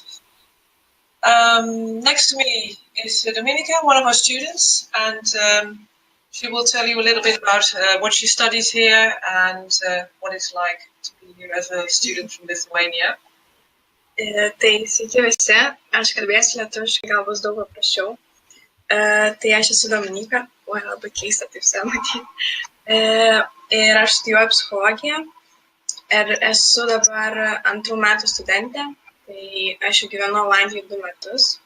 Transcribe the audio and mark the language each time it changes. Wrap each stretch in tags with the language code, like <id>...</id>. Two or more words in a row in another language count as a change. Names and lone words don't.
<en>Next to me is Dominyka, one of our students, and she will tell you a little bit about what she studies here and what it's like to be here as a student from Lithuania.</en> <lt>Tai sveiki visi, aš kalbėsiu lietuviškai, gal bus daug paprasčiau. Tai aš esu Dominyka, labai keista taip matyti. Ir aš studijuoju psichologiją ir esu dabar 2 metų studentė, tai aš jau gyvenu Olandijoje 2 metus.</lt>